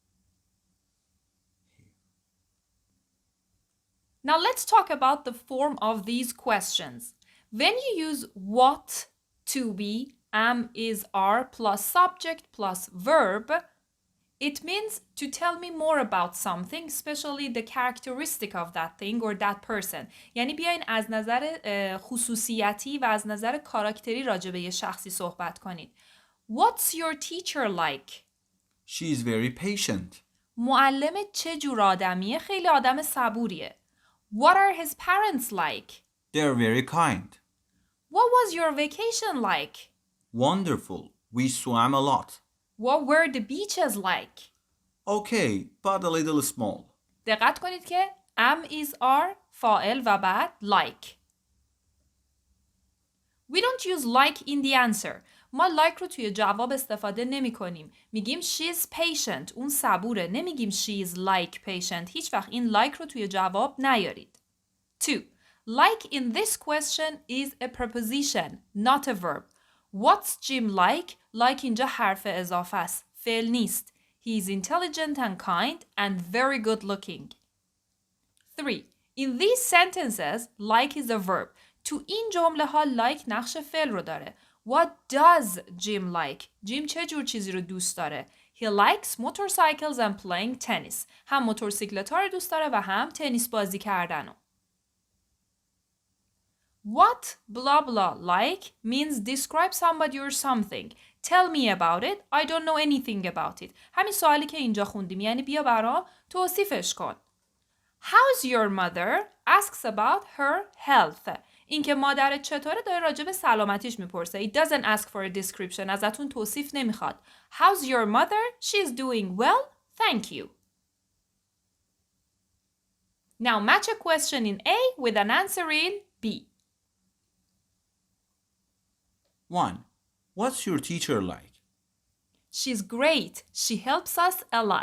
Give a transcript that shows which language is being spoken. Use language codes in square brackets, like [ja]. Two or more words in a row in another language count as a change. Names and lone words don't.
[en] Now let's talk about the form of these questions. When you use what, to be, am, is, are, plus subject, plus verb, it means to tell me more about something, especially the characteristic of that thing or that person. [fa] یعنی بیاین از نظر خصوصیتی و از نظر کاراکتری راجع به یه شخصی صحبت کنید. [en] What's your teacher like? She is very patient. [fa] معلمت چه جور آدمیه؟ خیلی آدم صبوریه. [en] What are his parents like? They're very kind. What was your vacation like? Wonderful. We swam a lot. What were the beaches like? Okay, but a little small. [fa] دقت کنید که [en] am, is, are [fa] فاعل و بعد like. [en] We don't use like in the answer. [fa] ما like رو توی جواب استفاده نمی کنیم. میگیم [en] she's patient. [fa] اون صبوره. نمیگیم [en] she's like patient. [fa] هیچ وقت این like رو توی جواب نیارید. 2. [en] Like in this question is a preposition, not a verb. What's Jim like? Like [fa] اینجا حرف اضافه است. فعل نیست. [en] He is intelligent and kind and very good looking. 3. In these sentences, like is a verb. [fa] تو این جمله ها like نقش فعل رو داره. [en] What does Jim like? [fa] جیم چه جور چیزی رو دوست داره؟ [en] He likes motorcycles and playing tennis. [fa] هم موتورسیکلت ها رو دوست داره و هم تنیس بازی کردن. [en] What blah blah like means describe somebody or something. Tell me about it. I don't know anything about it. [fa] همین سوالی که اینجا خوندیم یعنی بیا برام توصیفش کن. [en] How's your mother? Asks about her health. [fa] اینکه مادرت چطوره داره راجع به سلامتیش میپرسه. [en] It doesn't ask for a description. [fa] ازتون توصیف نمیخواد. [en] How's your mother? She's doing well. Thank you. Now match a question in A with an answer in B. 1. What's your teacher like? She's great. She helps us a lot.